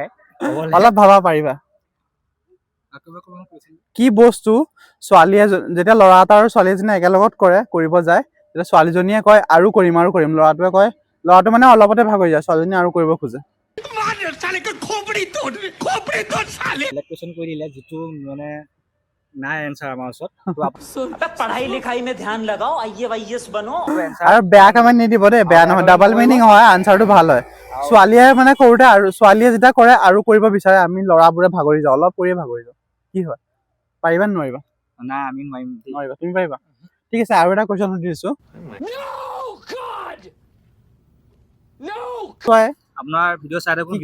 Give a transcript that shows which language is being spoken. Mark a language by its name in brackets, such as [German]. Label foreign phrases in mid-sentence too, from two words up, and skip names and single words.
[Assamese] অলপ ভাবা পাৰিবা কি বস্তু ছোৱালীয়ে যেতিয়া ল'ৰা এটা আৰু ছোৱালী এজনীয়ে একেলগত কৰিব যায় তেতিয়া ছোৱালীজনীয়ে কয় আৰু কৰিম ল'ৰাটোৱে কয় ল'ৰাটো মানে অলপতে ভাগৰি যায় ছোৱালীজনীয়ে আৰু কৰিব খোজে বেলেগ কুৱেশ্যন কৰি দিলে যিটো মানে নাই এনচাৰ আমাৰ ওচৰত [Hindi] पढ़ाई लिखाई में ध्यान लगाओ IAS बनो [Assamese] আৰু বেয়া কমেণ্ট নিদিব দেই বেয়া নহয় [English] double meaning [Assamese] হয় আনচাৰটো ভাল হয় ছোৱালীয়ে মানে কৰোঁতে আৰু ছোৱালীয়ে যেতিয়া কৰে আৰু কৰিব বিচাৰে আমি ল'ৰাবোৰে ভাগৰি যাওঁ অলপ কৰিয়ে ভাগৰি যাওঁ কি হয় পাৰিবা নে নোৱাৰিবা নাই আমি নোৱাৰিম নোৱাৰিবা তুমি পাৰিবা ঠিক আছে আৰু এটা কুৱেশ্যন সুধিছোঁ আপোনাৰ ভিডিঅ' চাই থাকোঁ